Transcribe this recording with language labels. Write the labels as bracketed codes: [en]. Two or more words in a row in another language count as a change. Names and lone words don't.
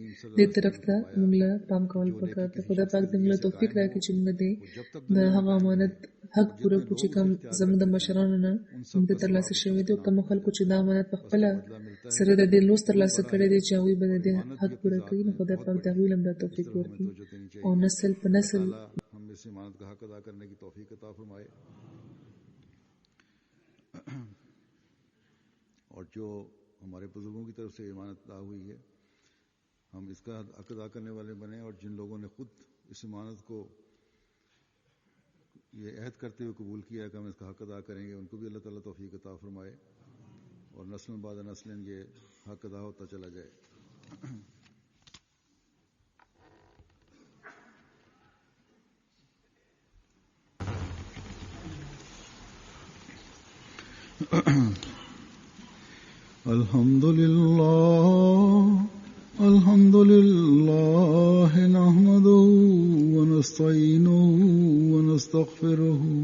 [ps] دې طرف ته موږ له پام کول پکار دی. خدای پاک دې موږ له توفیق راکړي چې موږ د هغه امانت حق پوره کړو چې کوم زموږ د مشرانو نه موږ ته ترلاسه شوی دی او کومو خلکو چې دا امانت په خپله سره د دې لوس ترلاسه کړی دی چې هغوی به د دې حق پوره کوي نو خدای پاک د هغوی له هم دا توفیق ورکړي او نسل په نسل [ur] اس امانت کا حق ادا کرنے کی توفیق عطا فرمائے. اور جو ہمارے بزرگوں کی طرف سے امانت ادا ہوئی ہے ہم اس کا حق ادا کرنے والے بنیں اور جن لوگوں نے خود اس امانت کو یہ عہد کرتے ہوئے قبول کیا ہے کہ ہم اس کا حق ادا کریں گے ان کو بھی اللہ تعالیٰ توفیق عطا فرمائے اور نسل بعد نسل یہ حق ادا ہوتا چلا جائے. [ar] الحمد لله نحمده ونستعينه ونستغفره